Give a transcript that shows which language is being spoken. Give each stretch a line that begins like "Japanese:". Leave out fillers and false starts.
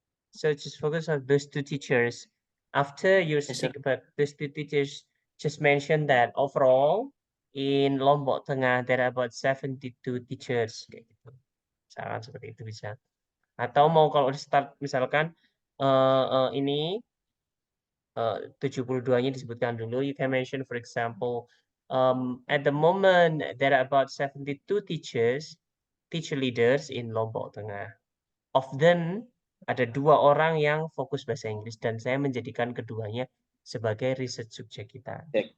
English: So just focus on those two teachers. After you Yes, sir. speak about those two teachers, just mention that overall in Lombok Tengah there are about 72 teachers.
Indonesian: Kayak gitu. Misalkan seperti itu bisa. Atau mau kalau start misalkan ini 72-nya disebutkan dulu.
English: You can mention for example, at the moment there are about 72 teacher leaders in Lombok Tengah. Of them
Indonesian: ada 2 orang yang fokus bahasa Inggris dan saya menjadikan keduanya sebagai research subject kita.